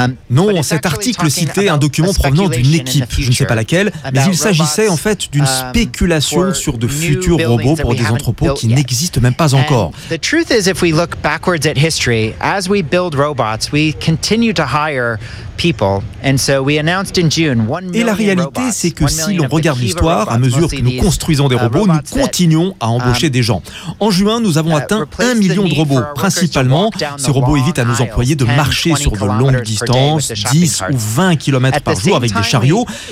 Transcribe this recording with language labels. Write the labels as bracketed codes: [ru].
[fr] Non, cet article citait un document provenant d'une équipe, je ne sais pas laquelle, mais il s'agissait en fait d'une spéculation sur de futurs robots pour des entrepôts qui n'existent même pas encore. [en] The truth is, if we look backwards at history, as we build robots, we continue to hire people, and so we announced in June 1 million. [fr] Et la réalité, c'est que si l'on regarde l'histoire, à mesure que nous construisons des robots, nous continuons à embaucher des gens. En juin, nous avons atteint 1 million de robots, principalement. Ces robots évitent à nos employés de marcher sur de longues distances, 10 ou 20 km par jour avec des chariots.